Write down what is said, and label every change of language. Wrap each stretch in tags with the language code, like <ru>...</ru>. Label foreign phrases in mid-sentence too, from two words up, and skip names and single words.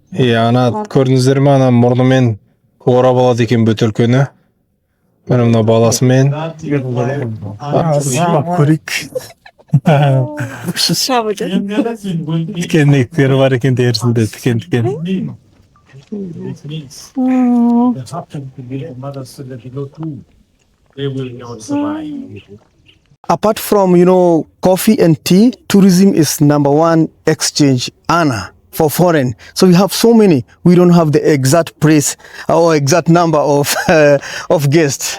<kk>Ана көрдіңіздер ме, ана мұрнымен орап алады екен бөтелкені. Мына баласымен. Көрейік. Тікендіктері бар екен дерісінде, тікен.</kk> <en>Apart from, coffee and tea, tourism is #1 exchange earner for foreign. So we have so many. We don't have the exact price or exact number of guests.</en>